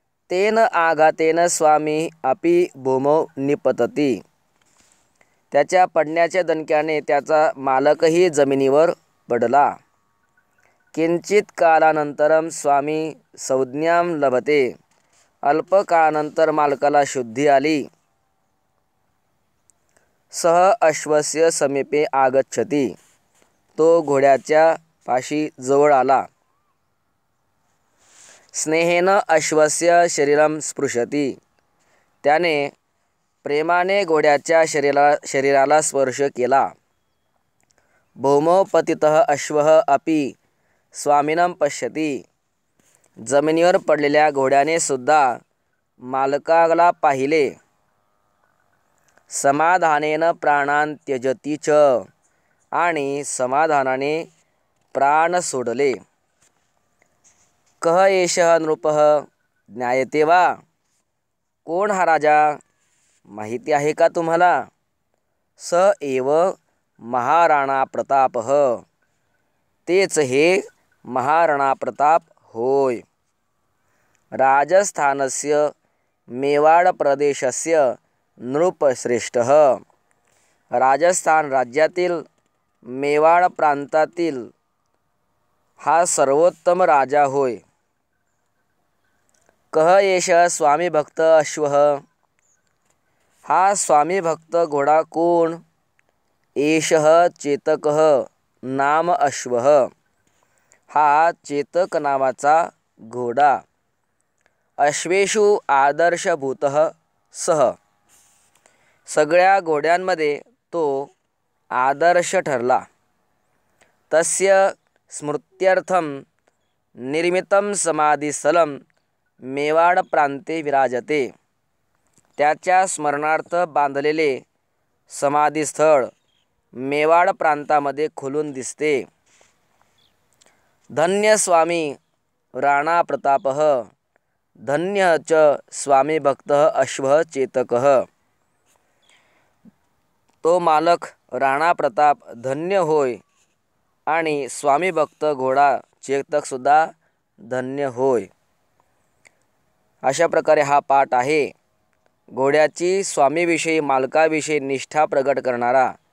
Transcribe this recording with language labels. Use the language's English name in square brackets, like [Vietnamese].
[Sanskrit] तेन आघातेन स्वामी अपि भूमौ निपतति [Marathi] त्याच्या पडण्याच्या दणक्याने त्याचा मालकही जमिनीवर पडला. [Sanskrit] किंचित कालानंतरम स्वामी संज्ञां लभते. [Marathi] अल्पकाळानंतर मालकाला शुद्धी आली. [Sanskrit] सह अश्वस्य समीपे आगच्छति. [Marathi] तो घोड्याच्या पाशी जवळ आला. [Sanskrit] स्नेहेन अश्वस्य शरीरम स्पृशति. [Marathi] त्याने प्रेमाने घोड्याच्या शरीराला स्पर्श केला. [Sanskrit] भूमौ पतितः अश्वः अपि स्वामिनं पश्यति. [Marathi] जमिनीवर पडलेल्या घोड्याने सुद्धा मालकाला पाहिले. [Sanskrit] समाधानेन प्राणान् त्यजति च. [Marathi] आणि समाधानाने प्राण सोडले. [Sanskrit] कः एषः नृपः ज्ञायते वा. [Marathi] कोण हा राजा माहिती आहे का तुम्हाला. [Sanskrit] स एव महाराणा प्रतापः. [Marathi] तेच हे महाराणा प्रताप होय. [Sanskrit] राजस्थानस्य मेवाड प्रदेशस्य नृपश्रेष्ठः. [Marathi] राजस्थान राज्यातील मेवाड प्रांतातील हा सर्वोत्तम राजा होय. [Sanskrit] कः एषः स्वामी भक्त अश्वः. [Marathi] हा स्वामी भक्त घोडा कोण. [Sanskrit] एषः चेतकः नाम अश्वः. [Marathi] हा चेतक नावाचा घोडा. [Sanskrit] अश्वेषु आदर्शभूतः सः. [Marathi] सगळ्या घोड्यांमध्ये तो आदर्श ठरला. [Sanskrit] तस्य स्मृत्यर्थं निर्मितं समाधिस्थलं मेवाड प्रांते विराजते. [Marathi] त्याच्या स्मरणार्थ बांधलेले समाधीस्थळ मेवाड प्रांतामध्ये खुलून दिसते. [Sanskrit] धन्य स्वामी राणा प्रतापः. धन्य च स्वामी भक्तः अश्वः चेतकः. [Marathi] तो मालक राणा प्रताप धन्य होय आणि स्वामी भक्त घोडा चेतकसुद्धा धन्य होय. अशा प्रकारे हा पाठ आहे. घोड्याची स्वामीविषयी मालकाविषयी निष्ठा प्रगट करणारा.